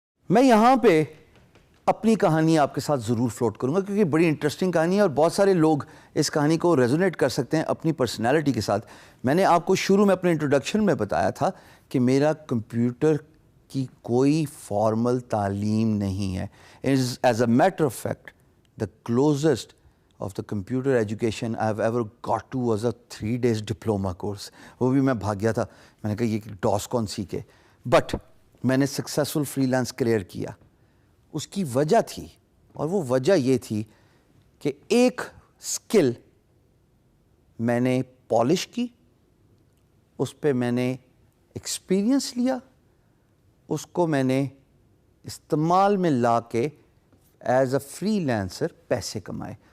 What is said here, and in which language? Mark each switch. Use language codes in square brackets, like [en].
[ur] میں یہاں پہ اپنی کہانی آپ کے ساتھ ضرور فلوٹ کروں گا کیونکہ بڑی انٹرسٹنگ کہانی ہے اور بہت سارے لوگ اس کہانی کو ریزونیٹ کر سکتے ہیں اپنی پرسنالٹی کے ساتھ. میں نے آپ کو شروع میں اپنے انٹروڈکشن میں بتایا تھا کہ میرا کمپیوٹر کی کوئی فارمل تعلیم نہیں ہے. [en] As a matter of fact the closest of the computer education I have ever got to was a 3 days diploma course. [ur] وہ بھی میں بھاگ گیا تھا. میں نے کہا یہ ڈاس کون سیکھے. بٹ میں نے سکسیزفل فری لانس کلیئر کیا. اس کی وجہ تھی اور وہ وجہ یہ تھی کہ ایک سکل میں نے پالش کی, اس پہ میں نے ایکسپیرینس لیا, اس کو میں نے استعمال میں لا کے [en] as a freelancer [ur] پیسے کمائے.